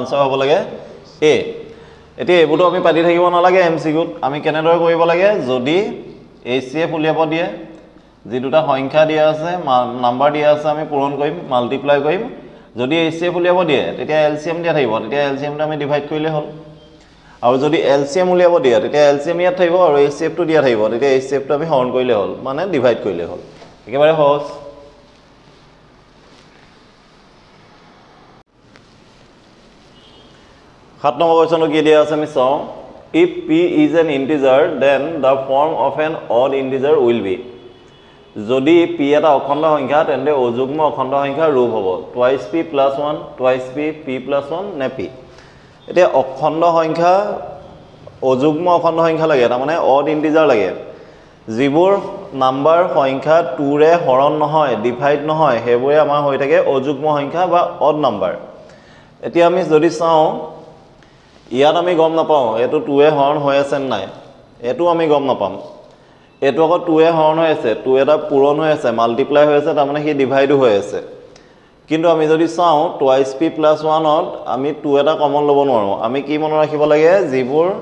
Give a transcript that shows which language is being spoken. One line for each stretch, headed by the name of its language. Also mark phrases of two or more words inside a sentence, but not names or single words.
Assamese: আনসাৰ হ'ব লাগে A এতিয়া এবোটো আমি পাতি থাকিব নালাগে MCQ আমি কেনেদৰে কৰিব লাগে যদি HCF উলিয়াব দিয়ে যি দুটা সংখ্যা দিয়া আছে নাম্বাৰ দিয়া আছে আমি পূৰণ কৰিম মাল্টিপ্লাই কৰিম যদি HCF উলিয়াব দিয়ে তেতিয়া LCM দিয়া থাকিব তেতিয়া LCM টো আমি ডিভাইড কৰিলে হ'ল আৰু যদি LCM উলিয়াব দিয়ে তেতিয়া LCM ইয়াত থাকিব আৰু HCF টো দিয়া থাকিব তেতিয়া HCF টো আমি হৰণ কৰিলে হ'ল মানে ডিভাইড কৰিলে হ'ল একেবাৰে সহজ 7 নম্বৰ কোৱেশ্চনটো কি দিয়া আছে আমি চাওঁ
English: if p is an integer then the form of an odd integer will be
Assamese: যদি p এটা অখণ্ড সংখ্যা তেন্তে অযুগ্ম অখণ্ড সংখ্যাৰ ৰূপ হ'ব
English: twice p plus 1 twice p p plus 1
Assamese: নে p এতিয়া অখণ্ড সংখ্যা অযুগ্ম অখণ্ড সংখ্যা লাগে তাৰমানে
English: odd integer
Assamese: লাগে যিবোৰ নাম্বাৰ সংখ্যা 2 ৰে হৰণ নহয় ডিভাইড নহয় হেবোৰে আমাৰ হৈ থাকে অযুগ্ম সংখ্যা বা
English: odd number
Assamese: এতিয়া আমি যদি চাওঁ ইয়াত আমি গম নাপাওঁ এটো 2 এ হৰণ হৈ আছে নাই এটো আমি গম নাপাম এটো আকৌ 2 এ হৰণ হৈ আছে 2 এটা পূৰণ হৈ আছে মাল্টিপ্লাই হৈ আছে তাৰমানে কি ডিভাইড হৈ আছে কিন্তু আমি যদি চাওঁ
English: twice p plus 1
Assamese: ত আমি 2 এটা কমন ল'ব নোৱাৰো আমি কি মনত ৰাখিব লাগে যিবোৰ